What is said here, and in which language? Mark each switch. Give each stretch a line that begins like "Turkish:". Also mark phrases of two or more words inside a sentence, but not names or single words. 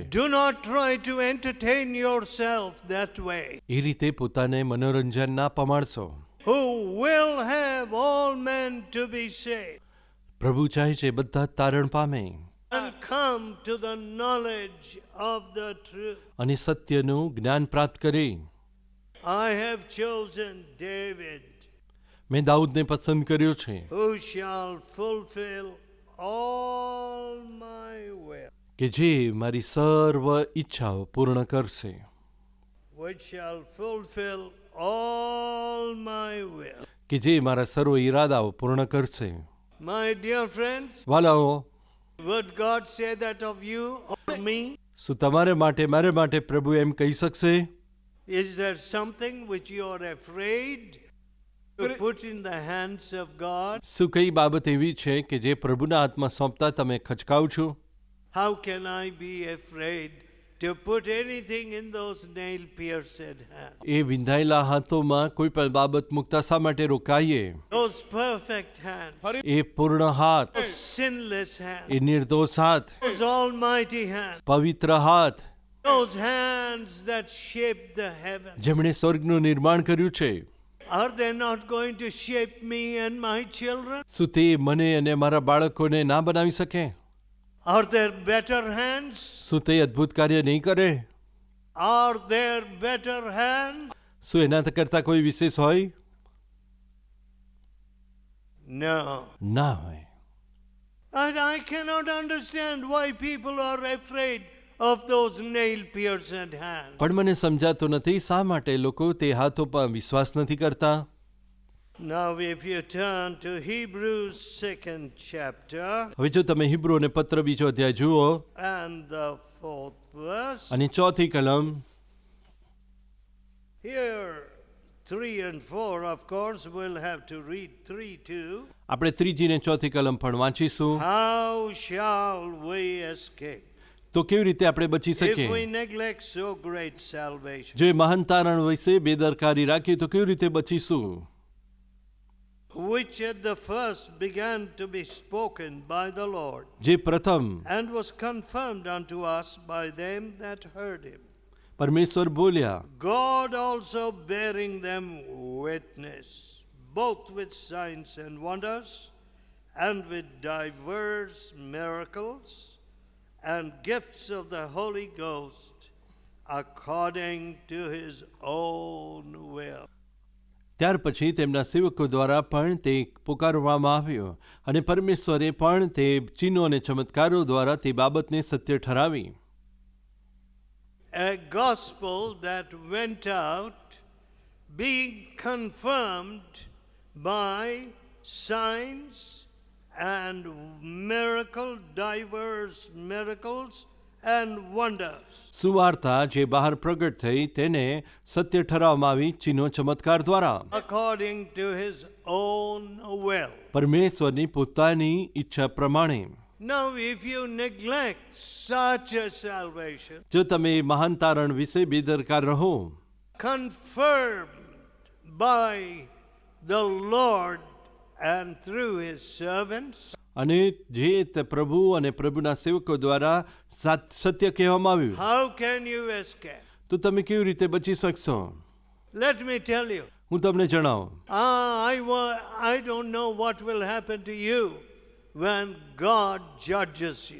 English: Do not try to entertain yourself that way.
Gujarati: એ રીતે પોતાને મનોરંજન ના પમાડશો.
English: Who will have all men to be saved
Gujarati: પ્રભુ ચાહે છે બધા જ તારણ પામે
English: and come to the knowledge of the truth.
Gujarati: અને સત્યનું જ્ઞાન પ્રાપ્ત કરે.
English: I have chosen David,
Gujarati: મેં દાઉદને પસંદ કર્યો છે,
English: who shall fulfill all my will,
Gujarati: કે જે મારી સર્વ ઈચ્છાઓ પૂર્ણ કરશે.
English: which shall fulfill all my will.
Gujarati: કે જે મારા સર્વ ઈરાદાઓ પૂર્ણ કરશે.
English: My dear friends,
Gujarati: વાલાઓ,
English: would God say that of you or me?
Gujarati: શું તમારે માટે મારે માટે પ્રભુ એમ કહી શકશે?
English: Is there something which you are afraid to put in the hands of God?
Gujarati: શું કઈ બાબત એવી છે કે જે પ્રભુના હાથમાં સોંપતા તમે ખચકાવ છો?
English: How can I be afraid to put anything in those nail-pierced hands?
Gujarati: એ વિંધાયેલા હાથોમાં કોઈ પણ બાબત મૂકતા શા માટે રોકાઈએ?
English: Those perfect hands,
Gujarati: એ પૂર્ણ હાથ,
English: those sinless hands,
Gujarati: એ નિર્દોષ હાથ,
English: those almighty hands,
Gujarati: પવિત્ર હાથ,
English: those hands that shaped the heavens.
Gujarati: જેમણે સ્વર્ગનું નિર્માણ કર્યું છે,
English: Are they not going to shape me and my children?
Gujarati: શું તે મને અને મારા બાળકોને ના બનાવી શકે?
English: Are there better hands?
Gujarati: શું તે અદ્ભુત કાર્ય નહીં કરે?
English: Are there better hands?
Gujarati: શું એના કરતા કોઈ વિશેષ હોય?
English: No.
Gujarati: ના હોય.
English: And I cannot understand why people are afraid of those nail-pierced hands.
Gujarati: પણ મને સમજાતો નથી શા માટે લોકો તે હાથો પર વિશ્વાસ નથી કરતા.
English: Now if you turn to Hebrews 2nd chapter
Gujarati: હવે જો તમે હિબ્રુઓને પત્ર બીજો અધ્યાય જુઓ
English: and the 4th verse,
Gujarati: અને ચોથી કલમ,
English: here 3 and 4 of course we'll have to read 3 too.
Gujarati: આપણે ત્રીજી ને ચોથી કલમ પણ વાંચીશું.
English: How shall we escape
Gujarati: તો કેવી રીતે આપણે બચી
English: if we
Gujarati: શકીએ?
English: neglect so great salvation?
Gujarati: જો એ મહાન તારણ વિશે બેદરકારી રાખીએ તો કેવી રીતે બચીશું?
English: Which at the first began to be spoken by the Lord,
Gujarati: જે પ્રથમ
English: and was confirmed unto us by them that heard him.
Gujarati: પરમેશ્વર બોલ્યા,
English: God also bearing them witness, both with signs and wonders, and with diverse miracles, and gifts of the Holy Ghost, according to his own will.
Gujarati: ત્યાર પછી તેમના સેવકો દ્વારા પણ તે પુકારવામાં આવ્યો અને પરમેશ્વરે પણ તે ચિહ્નો અને ચમત્કારો દ્વારા તે બાબતને સત્ય ઠરાવી.
English: A gospel that went out being confirmed by signs and diverse miracles and wonders.
Gujarati: સુવાર્તા જે બહાર પ્રગટ થઈ તેને સત્ય ઠરાવવામાં આવી ચિહ્નો ચમત્કાર દ્વારા,
English: According to his own will.
Gujarati: પરમેશ્વરની પોતાની ઈચ્છા પ્રમાણે.
English: Now, if you neglect such a salvation,
Gujarati: જો તમે મહાન તારણ વિશે બેદરકાર રહો,
English: confirmed by the Lord and through his servants,
Gujarati: અને જે તે પ્રભુ અને પ્રભુના સેવકો દ્વારા સત્ય કહેવામાં આવ્યું,
English: how can you escape?
Gujarati: તો તમે કેવી રીતે બચી શકશો?
English: Let me tell you.
Gujarati: હું તમને જણાવું.
English: I don't know what will happen to you when God judges you.